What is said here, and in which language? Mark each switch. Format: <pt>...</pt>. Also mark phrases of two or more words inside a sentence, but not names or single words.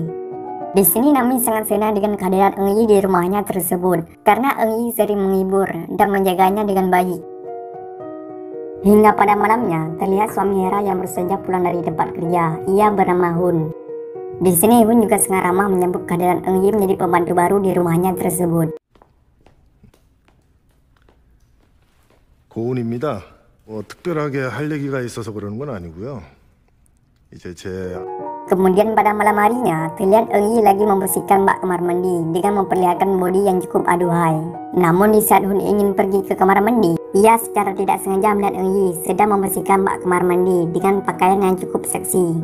<id>Di sini Nami sangat senang dengan kehadiran Eng Yi di rumahnya tersebut, karena Eng Yi sering menghibur dan menjaganya dengan baik. Hingga pada malamnya, terlihat suami Hera yang baru saja pulang dari tempat kerja. Ia bernama Hun. Di sini Hun juga sangat ramah menyambut kehadiran Eng Yi menjadi pembantu baru di rumahnya tersebut.</id> <ko>고은입니다. 특별하게 할 얘기가 있어서 그러는 건 아니고요.</ko> <id>Kemudian pada malam harinya, terlihat Eng Yi lagi membersihkan bak kamar mandi dengan memperlihatkan bodi yang cukup aduhai. Namun di saat Hun ingin pergi ke kamar mandi, ia secara tidak sengaja melihat Eng Yi sedang membersihkan bak kamar mandi dengan pakaian yang cukup seksi.</id>